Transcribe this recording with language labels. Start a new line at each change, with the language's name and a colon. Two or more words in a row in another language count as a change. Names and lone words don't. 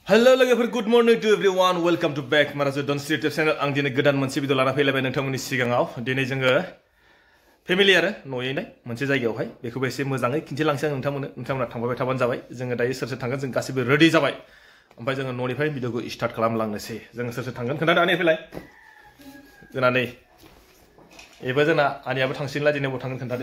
Bodo: Hello लोगोफोर
English: good morning to everyone welcome to back
Bodo: Marazu Don Street channel आं दिनै गोदान मोनसे भिडिअ लाना फैलायबाय नोंथांमोननि सिगाङाव दिनै जोङो फेमिलि आरो न'यैनो मोनसे जायगायावहाय बेखौबो एसे मोजाङै खिन्थिलांसै आं नोंथांमोना थांबाय थाबानो जाबाय जोङो दायो सोर सोर थांगोन जों गासिबो रेडि जाबाय ओमफ्राय जोङो न'निफ्राय भिडिअखौ स्टार्ट खालामलांनोसै जोङो सोर सोर थांगोन खोन्थादो आनै फैलाय जोंना नै एबा जोंना आनैयाबो थांसिनला दिनै बबाव थांगोन खोन्थादो